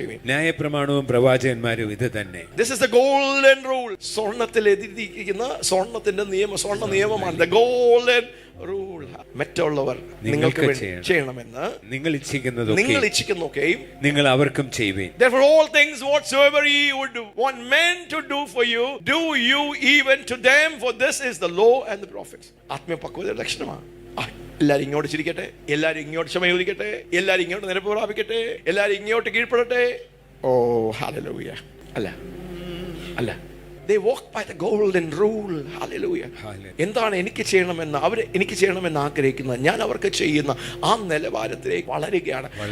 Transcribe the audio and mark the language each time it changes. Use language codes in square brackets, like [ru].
[ml] ന്യായപ്രമാണവും പ്രവാചകന്മാരും ഇത് തന്നെ. [en] This is the golden rule. [ml] സ്വർണ്ണത്തിൽ എഴുതിയിരിക്കുന്ന സ്വർണ്ണത്തിന്റെ സ്വർണ്ണ നിയമമാണ് [en] the golden rule. [ml] മറ്റുള്ളവർ നിങ്ങൾക്ക് ചെയ്യണമെന്ന് നിങ്ങൾ ഇച്ഛിക്കുന്നതൊക്കെയും നിങ്ങൾ അവർക്കും ചെയ്യുവീൻ. [en] Therefore all things whatsoever ye would want men to do for you, do you even to them, for this is the law and the prophets. [ml] ആത്മീയ പക്വതയുടെ ലക്ഷണമാണ്. എല്ലാരും ഇങ്ങോട്ട് ചിരിക്കട്ടെ, എല്ലാരും ഇങ്ങോട്ട് ക്ഷമ ചോദിക്കട്ടെ, എല്ലാരും ഇങ്ങോട്ട് നിരപ്പ് പ്രാപിക്കട്ടെ, എല്ലാരും ഇങ്ങോട്ട് കീഴ്പ്പെടട്ടെ. ഓ ഹല്ലേലൂയ. [en] അല്ല they walk by the golden rule. hallelujah. [ml] എന്താണ് എനിക്ക് ചെയ്യണമെന്ന് ആഗ്രഹിക്കുന്നത്, ഞാൻ അവർക്ക് ചെയ്യുന്ന ആ നിലവാരത്തിലേക്ക് വളരുകയാണ്.